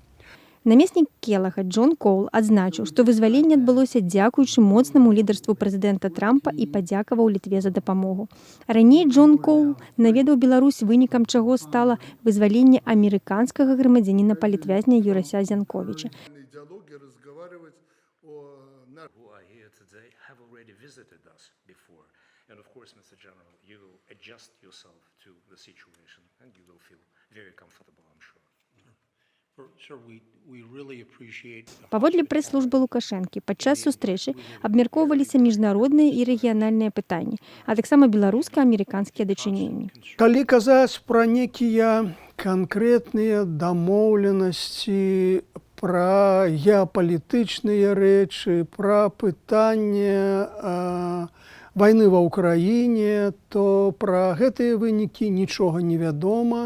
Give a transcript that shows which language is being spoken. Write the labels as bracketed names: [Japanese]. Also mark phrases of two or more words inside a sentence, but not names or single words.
[Belarusian] Намеснік Келага Джон Коул адзначыў, што вызваленне адбылося дзякуючы моцнаму лідарству прэзідэнта Трампа і падзякаваў Літве за дапамогу. Раней Джон Коул наведаў Беларусь, вынікам чаго стала вызваленне амерыканскага грамадзяніна палітвязня Юрася Зянковіча. [English] Who are here today have already visited us before. And of course, Mr. General, you will adjust yourself to the situation and you will feel very comfortable, I'm sure. [Belarusian] Паводле прэс-службы Лукашэнкі, падчас сустрэчы абмяркоўваліся міжнародныя і рэгіянальныя пытанні, а таксама беларуска-амерыканскія дачыненні. Калі казаць пра некія канкрэтныя дамоўленасці, пра геапалітычныя рэчы, пра пытанне вайны ва ўкраіне, то пра гэтыя вынікі нічога не вядома.